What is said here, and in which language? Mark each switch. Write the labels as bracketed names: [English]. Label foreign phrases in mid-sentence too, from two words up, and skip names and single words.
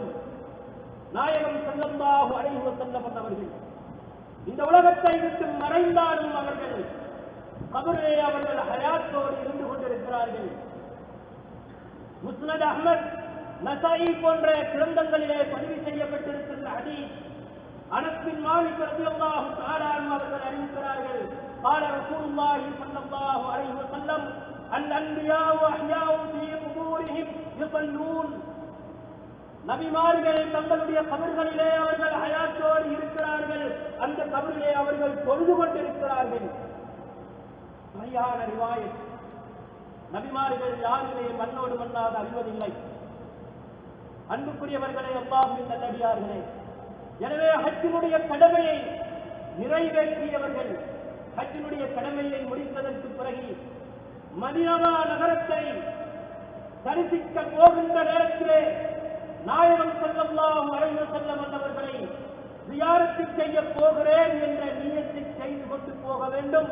[Tamil] நாயகம் [Arabic] صلى الله عليه وسلم [Tamil] அவர்கள் இந்த உலகத்தை விட்டு மறைந்தாலும் அவர்கள் கபரிலே அவர்கள் ஹயாத்தோடு இருந்து கொண்டிருக்கிறார்கள். முஸ்னத் அஹ்மத், நசாயி போன்ற கிரந்தங்களிலே பதிவு செய்யப்பட்டிருக்கின்ற ஹதீஸ், அனஸ் பின் மாலிக் [Arabic] رضي الله تعالى عنه [Tamil] அவர்கள் அறிவிக்கிறார்கள், [Arabic] قال رسول الله صلى الله عليه وسلم الأنبياء أحياء في قبورهم يصلون. [Tamil] நபிமார்கள் தங்களுடைய கபர்களிலே அவர்கள் ஹயாத்தோடு இருக்கிறார்கள், அந்த கபரிலே அவர்கள் தொழுது கொண்டிருக்கிறார்கள். சரியான ரிவாயத். நபிமார்கள் யாருமே மண்ணோடு மண்ணாக அழிவதில்லை. அன்புக்குரியவர்களே, அல்லாஹ்வின் நல்லடியார்களே, எனவே ஹஜ்ஜினுடைய கடமையை நிறைவேற்றியவர்கள் ஹஜ்ஜினுடைய கடமையை முடித்ததற்கு பிறகு மதீனா நகரத்தை தரிசிக்க போகின்ற நேரத்திலே நாயகம் [Arabic] صلى الله عليه وسلم [Tamil] அவர்களை ஜியாரத் செய்ய போகிறேன் என்ற நியத்தை செய்து கொண்டு போக வேண்டும்.